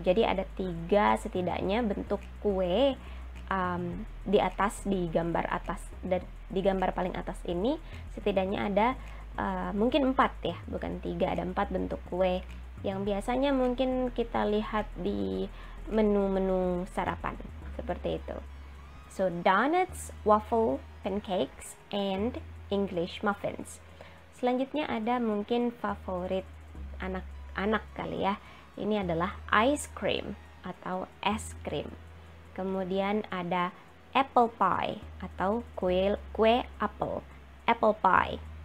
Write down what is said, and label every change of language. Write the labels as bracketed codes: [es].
[id] Jadi ada 3 setidaknya bentuk kue di atas, di gambar atas, dan di gambar paling atas ini setidaknya ada mungkin 4 ya, bukan 3, ada 4 bentuk kue yang biasanya mungkin kita lihat di menu-menu sarapan seperti itu. [en] So donuts, waffle, pancakes, and English muffins. [id] Selanjutnya ada mungkin favorit anak-anak kali ya. Ini adalah ice cream atau es krim. Kemudian ada apple pie atau kue apel. Apple pie.